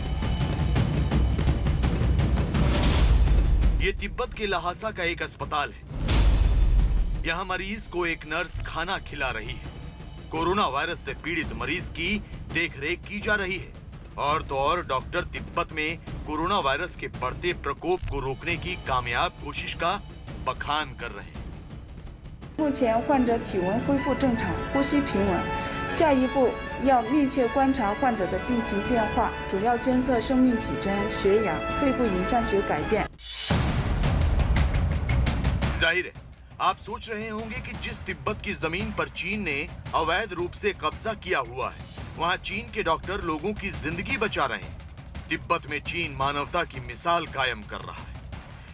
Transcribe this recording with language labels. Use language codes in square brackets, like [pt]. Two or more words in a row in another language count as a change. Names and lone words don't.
[hi] ये तिब्बत के लहासा का एक अस्पताल है। यहां मरीज को एक नर्स खाना खिला रही है। कोरोना वायरस से पीड़ित मरीज की देखरेख की जा रही है। और तो और डॉक्टर तिब्बत में कोरोना वायरस के बढ़ते प्रकोप को रोकने की कामयाब कोशिश का बखान कर रहे हैं। [zh] 目前患者体温恢复正常，呼吸平稳。下一步要密切观察患者的病情变化，主要监测生命体征、血氧、肺部影像学改变。 [hi] जाहिर है आप सोच रहे होंगे कि जिस तिब्बत की जमीन पर चीन ने अवैध रूप से कब्जा किया हुआ है, वहां चीन के डॉक्टर लोगों की जिंदगी बचा रहे हैं। तिब्बत में चीन मानवता की मिसाल कायम कर रहा है।